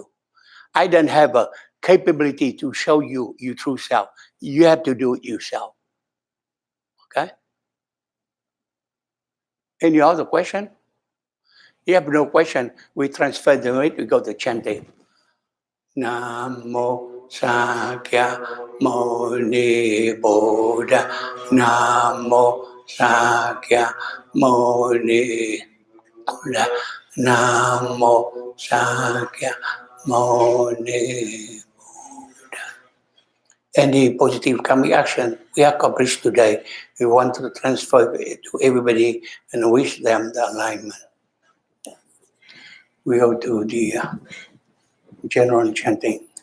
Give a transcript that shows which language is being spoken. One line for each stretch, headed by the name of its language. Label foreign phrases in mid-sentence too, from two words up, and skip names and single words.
English: I don't have a capability to show you your true self. You have to do it yourself. Okay? Any other question? You have no question. We transfer the weight. We go to chanting. Namo Sakyamuni Buddha. Namo Sakyamuni Buddha. Namo Sakyamuni Buddha. Any positive karmic action we accomplished today, we want to transfer it to everybody and wish them the alignment. We go to the general chanting.